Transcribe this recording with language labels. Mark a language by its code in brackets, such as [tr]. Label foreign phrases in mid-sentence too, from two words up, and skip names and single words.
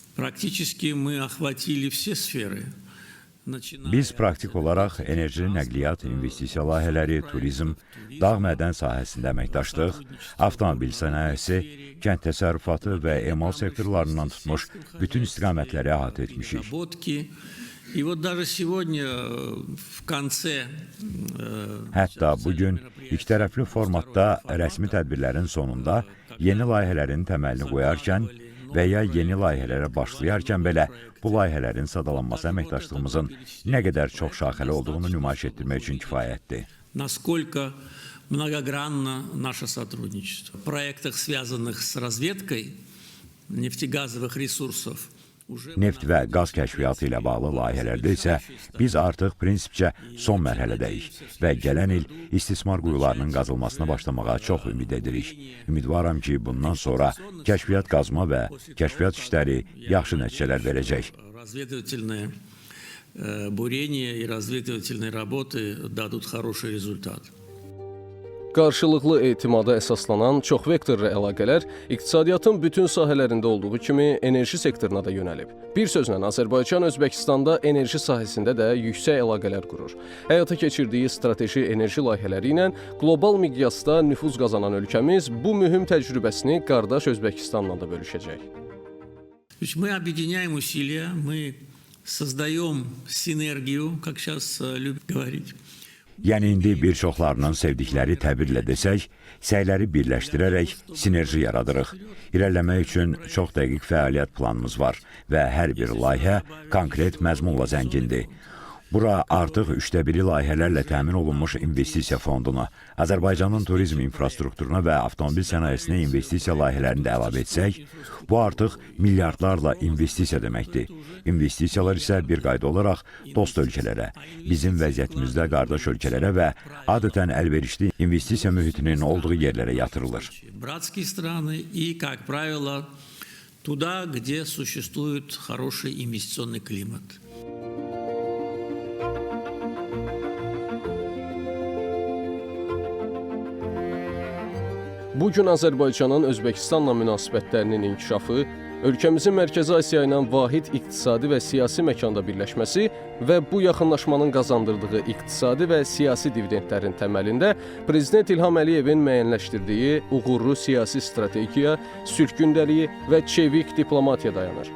[ru] Практически мы охватили все сферы. [az] Biz praktik olaraq enerji, nəqliyyat, investisiya layihələri, turizm, dağ mədən sahəsində əməkdaşlıq, avtomobil sənayesi, kənd təsərrüfatı və emal sektorlarından tutmuş bütün istiqamətləri əhatə etmişik. Hətta bugün ikitərəfli formatda rəsmi tədbirlərin sonunda yeni layihələrin təməlini qoyarkən və ya yeni layihələrə başlayarkən belə bu layihələrin sadalanması əməkdaşlığımızın nə qədər çox şaxəli olduğunu nümayiş etdirmək üçün kifayətdir. [ru] Насколько многогранно наше сотрудничество. В проектах, связанных с разведкой нефтегазовых ресурсов, [az] Neft və qaz kəşfiyyatı ilə bağlı layihələrdə isə biz artıq prinsipcə son mərhələdəyik və gələn il istismar quyularının qazılmasına başlamağa çox ümid edirik. Ümidvaram ki, bundan sonra kəşfiyyat qazma və kəşfiyyat işləri yaxşı nəticələr verəcək. [ru] Разведывательные бурения и разведывательные работы дадут хороший результат. [az] Qarşılıqlı etimada əsaslanan çoxvektorlu əlaqələr iqtisadiyyatın bütün sahələrində olduğu kimi enerji sektoruna da yönəlib. Bir sözlə, Azərbaycan Özbəkistanda enerji sahəsində də yüksək əlaqələr qurur. Həyata keçirdiyi strateji enerji layihələri ilə qlobal miqyasda nüfuz qazanan ölkəmiz bu mühüm təcrübəsini qardaş Özbəkistanla da bölüşəcək. [ru] Мы объединяем усилия, мы создаем синергию, как сейчас любят говорить. [az] Yəni indi bir çoxlarının sevdikləri təbirlə desək, səyləri birləşdirərək sinerji yaradırıq. İrəliləmək üçün çox dəqiq fəaliyyət planımız var və hər bir layihə konkret məzmunla zəngindir. Bura artıq 1/3 layihələrlə təmin olunmuş investisiya fondunu, Azərbaycanın turizm infrastrukturuna və avtomobil sənayesinə investisiya layihələrini də əlavə etsək, bu artıq milyardlarla investisiya deməkdir. İnvestisiyalar isə bir qayda olaraq dost ölkələrə, bizim vəziyyətimizdə qardaş ölkələrə və adətən əlverişli investisiya mühitinin olduğu yerlərə yatırılır. [ru] Братские страны и, как правило, туда, где существует хороший инвестиционный климат. [az] Bugün Azərbaycanın Özbəkistanla münasibətlərinin inkişafı, ölkəmizin Mərkəzi Asiya ilə vahid iqtisadi və siyasi məkanda birləşməsi və bu yaxınlaşmanın qazandırdığı iqtisadi və siyasi dividendlərin təməlində Prezident İlham Əliyevin müəyyənləşdirdiyi uğurlu siyasi strategiya, sülh gündəliyi və çevik diplomatiya dayanır.